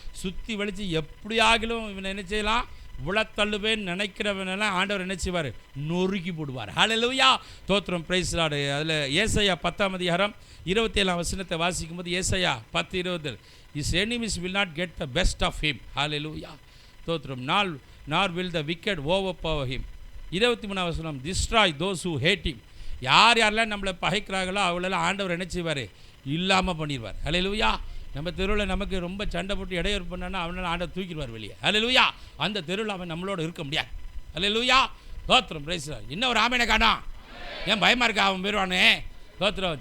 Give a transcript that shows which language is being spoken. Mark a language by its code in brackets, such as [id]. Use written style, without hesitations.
[ta] சுற்றி வலிச்சு எப்படியாகிலும் இவனை என்ன செய்யலாம், விழத்தள்ளுவேன் நினைக்கிறவனெல்லாம் ஆண்டவர் என்ன செய்வார், நொறுக்கி போடுவார். ஹல்லேலூயா, தோத்திரம், பிரைஸ் லார்ட். அதில் ஏசாயா 10ஆம் அதிகாரம் 27ஆம் வசனத்தை வாசிக்கும் போது, ஏசாயா 10:20, [en] his enemies will not get the best of him. [ta] ஹல்லேலூயா, தோத்திரம். [en] nor will the wicked overpower him. [ta] 23ஆம் வசனம், [en] destroy those who hate him. [ta] யாரெல்லாம் நம்மளை பகைக்கிறார்களோ அவளெல்லாம் ஆண்டவர் என்ன செய்வார், இல்லாமல் பண்ணிடுவார். ஹல்லேலூயா. நம்ம தெருவில் நமக்கு ரொம்ப சண்டை போட்டு இடையூறு பண்ணான்னா அவனால் ஆண்டவர் தூக்கிடுவார் வெளியே. ஹல்லேலூயா. அந்த தெருவில் அவன் நம்மளோட இருக்க முடியாது. ஹல்லேலூயா, தோத்திரம், பிரைஸ் லார்ட். இன்னும் ஒரு ஆமேனை காணோம், ஏன் பயமாக இருக்கா, அவன் போயிடுவானே, தோத்திரம்.